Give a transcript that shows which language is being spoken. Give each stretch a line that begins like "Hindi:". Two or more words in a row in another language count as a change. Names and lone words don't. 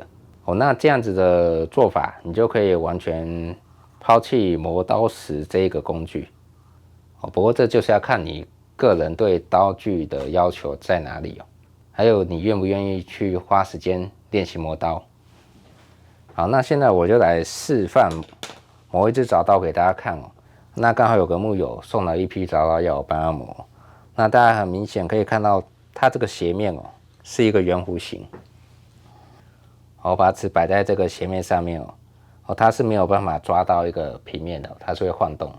Chinese: 那這樣子的做法，你就可以完全拋棄磨刀石這一個工具。不過這就是要看你個人對刀具的要求在哪裡，還有你願不願意去花時間練習磨刀。好，那現在我就來示範磨一支鑿刀給大家看。那剛好有個木友送了一批鑿刀要我幫他磨，那大家很明顯可以看到它這個斜面是一個圓弧形。我把尺擺在這個斜面上面它是沒有辦法抓到一個平面的，它是會晃動。